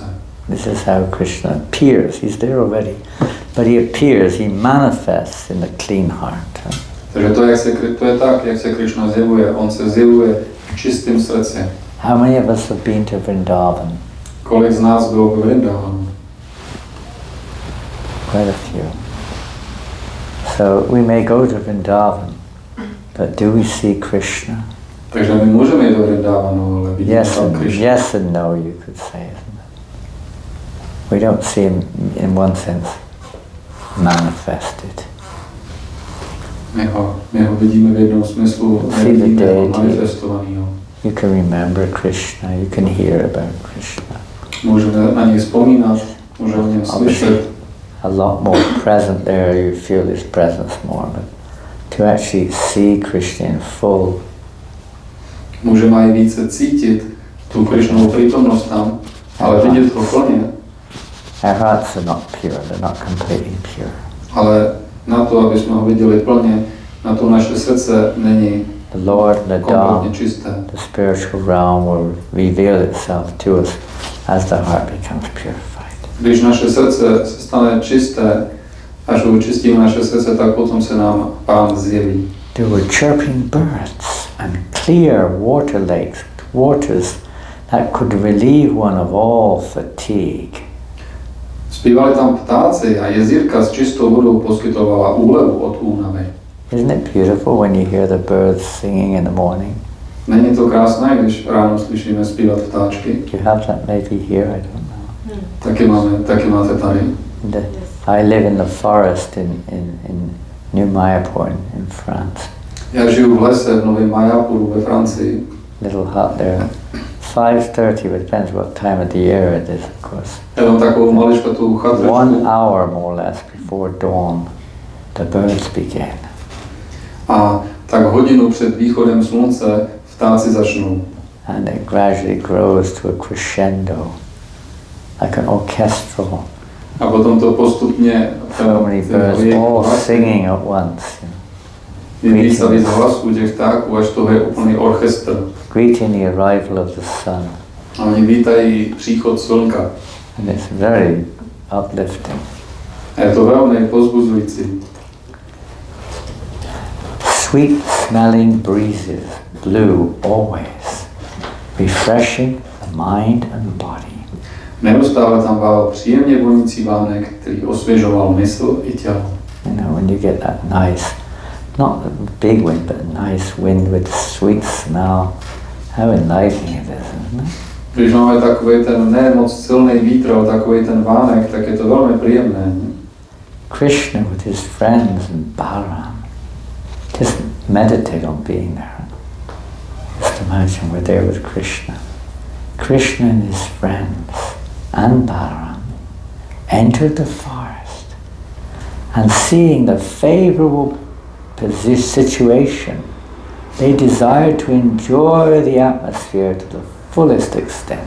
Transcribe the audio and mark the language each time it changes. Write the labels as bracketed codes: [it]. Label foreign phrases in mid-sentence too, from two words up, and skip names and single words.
[en] This is how Krishna appears. He's there already, but he appears, he manifests in the clean heart. [cs] Takže to je tak, jak se Krishna zjevuje. On se zjevuje v čistém srdci. [en] How many of us have been to Vrindavan? [cs] Kolik z nás bylo v Vrindavanu? [en] Quite a few. So we may go to Vrindavan, but do we see Krishna? [cs] Takže my můžeme jít do Vrindavanu, ale vidíme tam Krishna. [en] Yes and no, you could say, isn't it? We don't see him in one sense manifested. [cs] My ho vidíme v jednom smyslu, nevidíme ho manifestovanýho. [en] You can remember Krishna, you can hear about Krishna. [cs] Můžeme na něj vzpomínat, můžeme o něm slyšet. [en] A lot more present there, you feel his presence more, but to actually see Krishna in full. [cs] Můžeme i více cítit tu Krishnovu přítomnost tam, ale vidět ho plně. [en] Our hearts are not pure, they're not completely pure. [cs] Ale na to, aby jsme ho viděli plně, na to naše srdce není [en] The Lord, the [cs] kompletně [en] Dham, [cs] čisté. [en] the spiritual realm will reveal itself to us as the heart becomes purified. [cs] Když naše srdce se stane čisté, až učistíme naše srdce, tak potom se nám Pán zjeví. [en] There were chirping birds and clear water lakes, waters that could relieve one of all fatigue. [cs] Zpívali tam ptáci a jezírka s čistou vodou poskytovala úlevu od únavy. [en] Isn't it beautiful when you hear the birds singing in the morning? [cs] Není to krásné, když ráno slyšíme zpívat ptáčky? [en] Do you have that maybe here? I don't know. [cs] Taky máte tady. [en] I live in the forest in New Mayapur in France. [cs] Já žiju v lese v Novém Mayapuru ve Francii. [en] Little hut there. 5:30, but it depends what time of the year it is, of course. [cs] Já mám takovou maličkatou chatečku. [en] 1 hour more or less before dawn, the birds begin. [cs] A tak hodinu před východem slunce ptáci začnou. [en] And it gradually grows to a crescendo, like an orchestral. [cs] A potom to postupně [en] So many birds all singing at once. [cs] Je víc a víc hlasů těch ptáků, až to je úplný orchestr. [en] Greeting the arrival of the sun. [cs] A oni vítají příchod slunka. [en] And it's very uplifting. [cs] A je to velmi povzbuzující. [en] Sweet smelling breezes blew always, refreshing the mind and body. [cs] Neustále tam vál příjemně vonící vánek, který osvěžoval mysl i tělo. [en] You know, when you get that nice, not a big wind, but a nice wind with sweet smell, how enlightening it is, isn't it? [cs] Když máme takový ten ne moc silný vítr, ale takový ten vánek, tak je to velmi příjemné. [en] Krishna with his friends and Balaram. Just meditate on being there. Just imagine we're there with Krishna. Krishna and his friends and Balaram entered the forest and seeing the favorable situation, they desired to enjoy the atmosphere to the fullest extent.